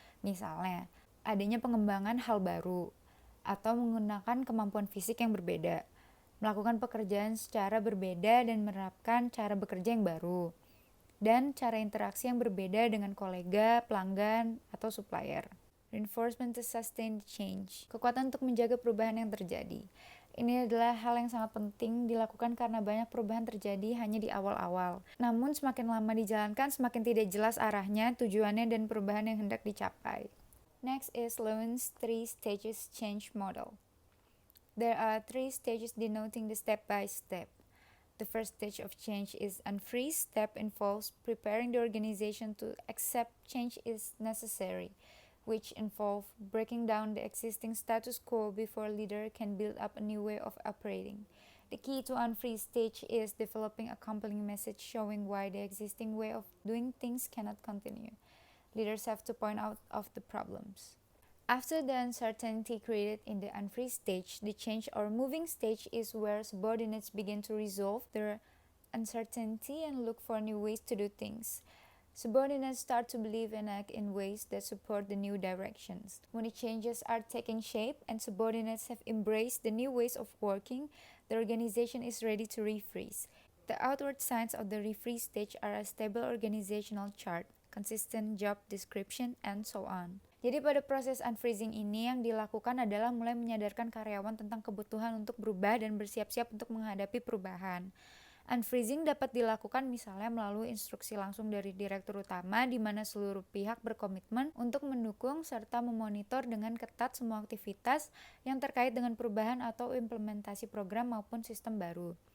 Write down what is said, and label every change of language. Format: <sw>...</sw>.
<id>Misalnya, adanya pengembangan hal baru, atau menggunakan kemampuan fisik yang berbeda, melakukan pekerjaan secara berbeda dan menerapkan cara bekerja yang baru, dan cara interaksi yang berbeda dengan kolega, pelanggan, atau supplier.</id> <en>Reinforcement to sustain change,</en> <id>kekuatan untuk menjaga perubahan yang terjadi. Ini adalah hal yang sangat penting dilakukan karena banyak perubahan terjadi hanya di awal-awal. Namun semakin lama dijalankan, semakin tidak jelas arahnya, tujuannya, dan perubahan yang hendak dicapai.</id> <en>Next is Lewin's 3 stages change model. There are 3 stages denoting the step-by-step. The first stage of change is unfreeze. Step involves preparing the organization to accept change is necessary, which involve breaking down the existing status quo before a leader can build up a new way of operating. The key to unfreeze stage is developing a compelling message showing why the existing way of doing things cannot continue. Leaders have to point out of the problems. After the uncertainty created in the unfreeze stage, the change or moving stage is where subordinates begin to resolve their uncertainty and look for new ways to do things. Subordinates start to believe and act in ways that support the new directions. When the changes are taking shape and subordinates have embraced the new ways of working, the organization is ready to refreeze. The outward signs of the refreeze stage are a stable organizational chart, consistent job description, and so on.</en> <id>Jadi pada proses unfreezing ini yang dilakukan adalah mulai menyadarkan karyawan tentang kebutuhan untuk berubah dan bersiap-siap untuk menghadapi perubahan. Unfreezing dapat dilakukan misalnya melalui instruksi langsung dari direktur utama di mana seluruh pihak berkomitmen untuk mendukung serta memonitor dengan ketat semua aktivitas yang terkait dengan perubahan atau implementasi program maupun sistem baru.</id>